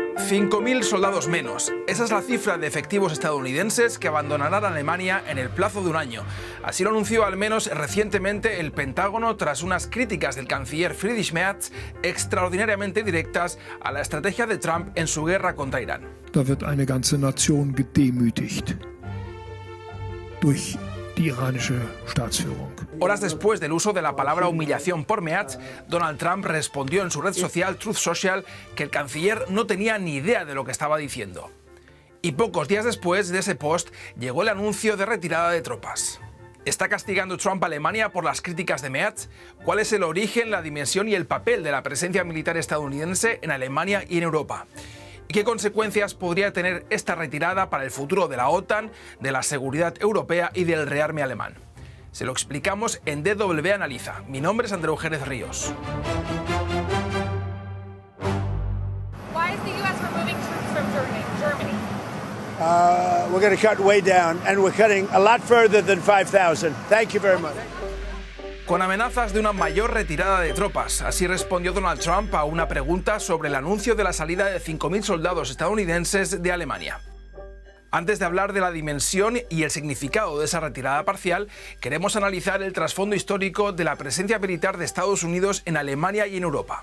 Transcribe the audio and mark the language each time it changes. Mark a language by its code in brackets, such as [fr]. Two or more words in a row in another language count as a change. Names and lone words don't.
[es] 5.000 soldados menos. Esa es la cifra de efectivos estadounidenses que abandonarán Alemania en el plazo de un año. Así lo anunció al menos recientemente el Pentágono tras unas críticas del canciller Friedrich Merz extraordinariamente directas a la estrategia de Trump en su guerra contra Irán. [de] Da wird eine ganze Nation gedemütigt durch die iranische Staatsführung. [es] Horas después del uso de la palabra humillación por Merz, Donald Trump respondió en su red social Truth Social que el canciller no tenía ni idea de lo que estaba diciendo. Y pocos días después de ese post llegó el anuncio de retirada de tropas. ¿Está castigando Trump a Alemania por las críticas de Merz? ¿Cuál es el origen, la dimensión y el papel de la presencia militar estadounidense en Alemania y en Europa? ¿Y qué consecuencias podría tener esta retirada para el futuro de la OTAN, de la seguridad europea y del rearme alemán? Se lo explicamos en DW Analiza. Mi nombre es Andreu Jerez Ríos. [en] Why is the U.S. removing troops from Germany? We're going to cut way down, and we're cutting a lot further than 5,000. Thank you very much. [es] Con amenazas de una mayor retirada de tropas. Así respondió Donald Trump a una pregunta sobre el anuncio de la salida de 5.000 soldados estadounidenses de Alemania. Antes de hablar de la dimensión y el significado de esa retirada parcial, queremos analizar el trasfondo histórico de la presencia militar de Estados Unidos en Alemania y en Europa.